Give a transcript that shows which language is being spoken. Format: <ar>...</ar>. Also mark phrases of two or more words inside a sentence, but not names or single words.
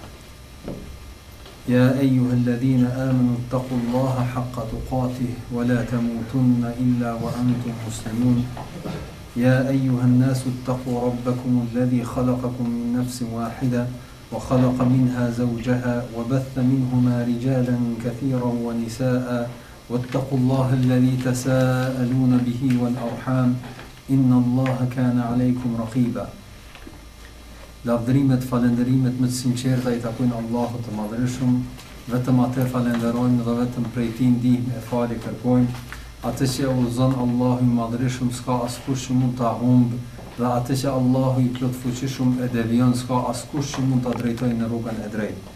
<ar>يا أيها الذين آمنوا اتقوا الله حق تقاته ولا تموتن إلا وأنتم مسلمون يا أيها الناس اتقوا ربكم الذي خلقكم من نفس واحدة وخلق منها زوجها وبث منهما رجالا كثيرا ونساء واتقوا الله الذي تساءلون به والأرحام إن الله كان عليكم رقيبا.</ar> <sq>Lavdërimet, falendërimet më të sinqerta I takojnë Allahut të Madhërisëm, vetëm atë falenderojmë dhe vetëm prej Tij ndihmë e falje kërkojmë. Atë që udhëzon Allahu I Madhërisëm s'ka askush që mund ta humbë, dhe atë që Allahu I plotfuqishëm e devijon s'ka askush që mund ta drejtojë në rrugën e drejtë.</sq>